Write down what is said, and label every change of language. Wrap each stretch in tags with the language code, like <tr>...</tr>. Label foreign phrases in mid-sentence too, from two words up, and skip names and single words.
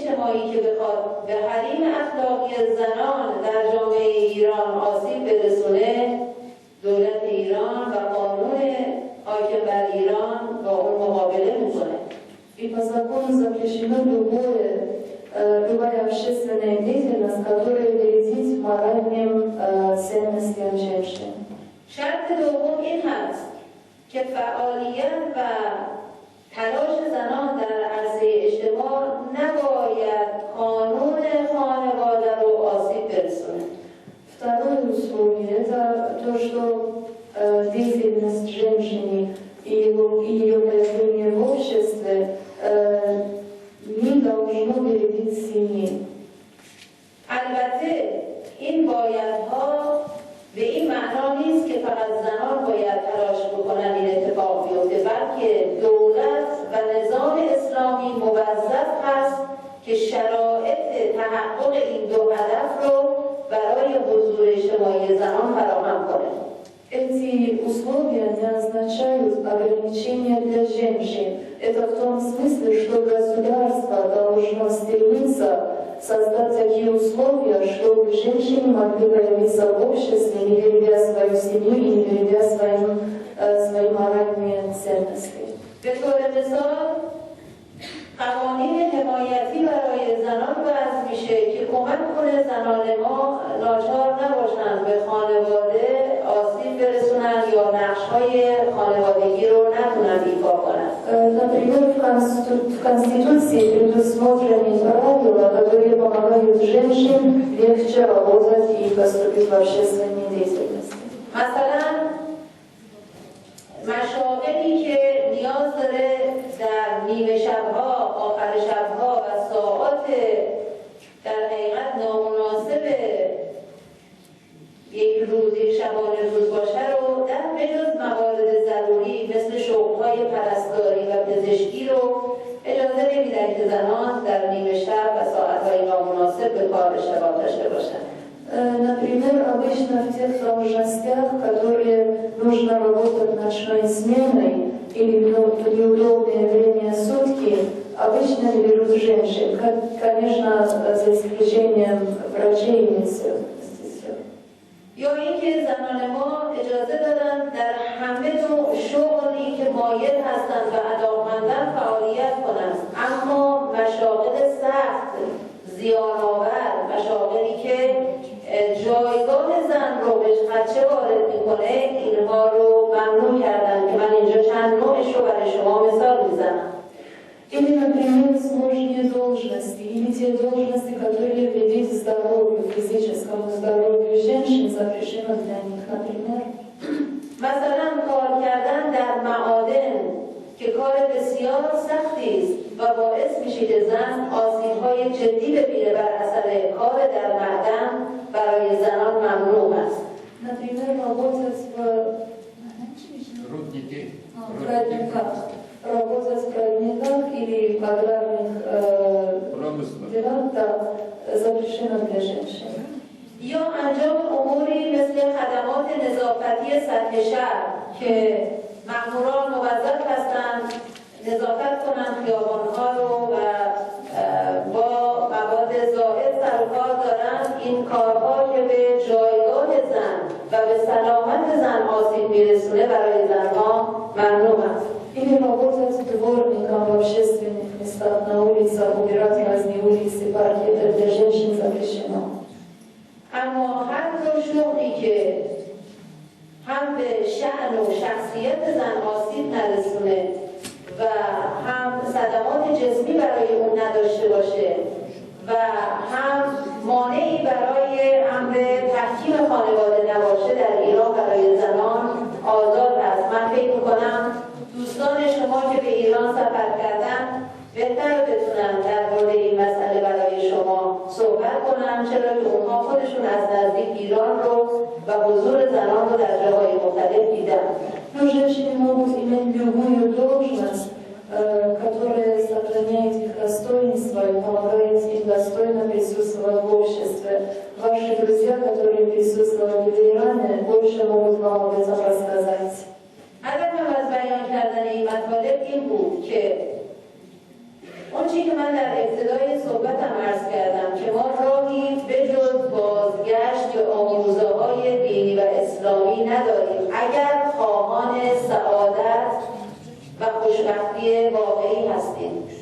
<fa>اجتماعی که بخواد به حریم اخلاقی زنان در جامعه ایران آسیب برسونه، دولت ایران و قانون حاکم بر ایران با اون مقابله میکنه.</fa> <ru>И по закону запрещено любая общественная деятельность, которая вредит моральным ценностям женщин.</ru> <fa>شرط دوم این هست که فعالیت و تلاش زنان در عرصه اجتماع نباید قانون خانواده رو آسیب برسونه.</fa> <ru>Второе условие – это то, что деятельность женщины и ее появление в обществе не должно вредить семье.</ru> <fa>البته این بایدها به این معنا نیست که فقط زنان باید تلاش بکنن این اتفاق بیفته، بلکه دولت و نظام اسلامی موظف هست که شرایط تحقق این دو هدف رو برای حضور اجتماعی زنان فراهم کنه.</fa> <ru>Эти условия не означают ограничения для женщин. Это в том смысле, что государство должно стремиться создать такие условия, чтобы женщины могли проявиться в обществе, не берегя свою семью и не берегя свои моральные ценности.</ru> <fa>به طور مثال قوانین حمایتی برای زنان وضع میشه که کمک کنه زنان ما ناچار نباشند به خانواده آسیب برسونن یا نقش‌های خانوادگی رو نتونن ایفا کنن.</fa> <ru>Например, в Конституции предусмотрены правила, которые помогают женщинам легче работать и поступить в общественной деятельности.</ru> <fa>مثلا مشاغلی که نیاز داره در نیمه شبها، آخر شبها و ساعات در حقیقت نامناسب یک شبانه روز باشه رو در بجز موارد ضروری مثل شغل‌های پرستاری و پزشکی رو اجازه نمیدن که زنان در نیمه شب و ساعت‌های نامناسب به کار اشتغال داشته باشند.</fa> <ru>Например, обычно в тех должностях, которые нужно работать ночной сменой или в неудобное время сутки, обычно не берут женщин, конечно, за исключением врачей и медсестер.</ru> <fa>یا اینکه زنان ما اجازه دارن در همه نوع شغلی که مایل هستند و علاقمندن فعالیت کنند، اما مشاغل سخت، زیان‌آور، مشاغلی که جایگاه زن رو به خدشه وارد میکنه، اینها رو ممنوع کردن که من اینجا چند نوعش رو برای شما مثال میزنم.</fa> <ru>Или, например, сложные должности, или те должности, которые вредят здоровью, физическому здоровью женщин, запрещено для них, например.</ru> <fa>مثلا کار کردن در معادن که کار بسیار سختی است و باعث میشه که زن آسیب‌های جدی ببینه بر اثر کار در معدن، برای زنان ممنوع است.</fa> <ru>Например, работать в родниках или в аграрных делах запрещено для женщин.</ru> <fa>یا انجام اموری مثل خدمات نظافتی سطح شهر که مأموران موظف هستند نظافت کنند خیابان‌ها رو و با مواد زائد سر و کار دارند. این کارها که به جایگاه زن و به سلامت زن آسیب میرسونه برای زنها ممنوع است.</fa> <ru>Или работать дворником в общественных местах, на улицах, убирать разные улицы, парки, это для женщин запрещено.</ru> <fa>اما هر نوع شغلی که هم به شأن و شخصیت زن آسیب نرسونه و هم صدمات جسمی برای اون نداشته باشه و هم مانعی برای امر تحکیم خانواده نباشه، در ایران برای زنان آزاد است. من فکر میکنم دوستان شما که به ایران سفر کردن بهتر بتونن در مورد این مسئله برای شما صحبت کنن، چرا که اونها خودشون از نزدیک ایران رو و حضور زنان رو در جاهای مختلف دیدن.</fa> <ru>Но женщины могут иметь любую должность, которая сохраняет их достоинство и помогает им достойно присутствовать в обществе. Ваши друзья, которые присутствовали в Иране, больше могут вам об этом рассказать.</ru> <fa>هدفم از بیان کردن این مطالب این بود که اون چی که من در ابتدای صحبتم عرض کردم که ما راهی بجز بازگشت به آموزه‌های دینی و اسلامی نداریم اگر خواهان سعادت و خوشبختی واقعی هستیم.</fa>